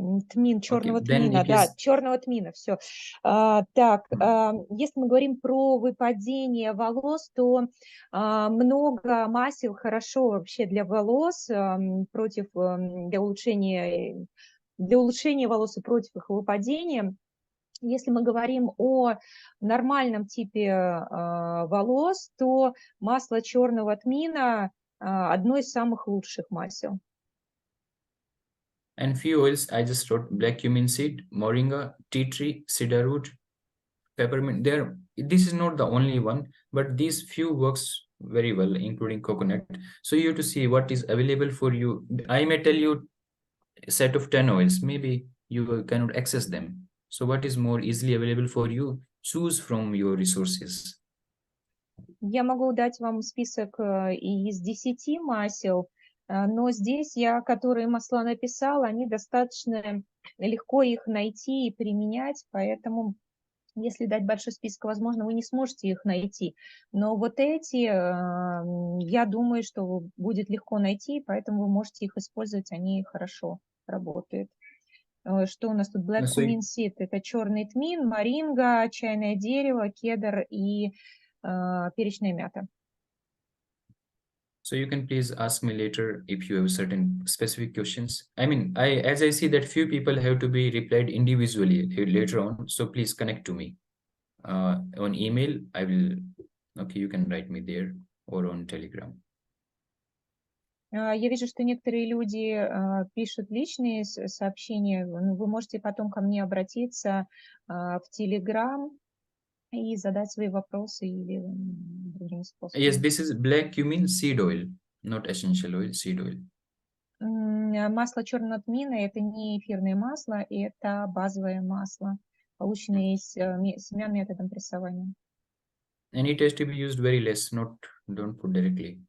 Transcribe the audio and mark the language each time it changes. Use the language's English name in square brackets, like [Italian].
[Russian] Тмин, черного тмина, да, черного тмина, все. Так, если мы говорим про выпадение волос, то много масел хорошо вообще для волос, для улучшения волос и против их выпадения. Если мы говорим о нормальном типе волос, то масло черного тмина одно из самых лучших масел. [English] And few oils, I just wrote black cumin seed, moringa, tea tree, cedar root, peppermint. There, this is not the only one, but these few works very well, including coconut. So you have to see what is available for you. I may tell you a set of 10 oils, maybe you cannot access them. So what is more easily available for you? Choose from your resources. [Russian] Я могу дать вам список из 10 масел, но здесь я, которые масла написала, они достаточно легко их найти и применять, поэтому если дать большой список, возможно, вы не сможете их найти. Но вот эти, я думаю, что будет легко найти, поэтому вы можете их использовать, они хорошо работают. Что у нас тут? [English] Black cumin seed, [Russian] это черный тмин, моринга, чайное дерево, кедр и перечная мята. [English] So you can please ask me later if you have certain specific questions. I mean, as I see that few people have to be replied individually later on. So please connect to me on email. I will. Okay, you can write me there or on Telegram. [Russian] Я вижу, что некоторые люди пишут личные сообщения. Вы можете потом ко мне обратиться в Telegram и задать свои вопросы или другими способами. [English] Yes, this is black cumin seed oil, not essential oil, seed oil. [Russian] Масло черного тмина – это не эфирное масло, это базовое масло, полученное из семян методом прессования. [English] And it has to be used very less, don't put directly.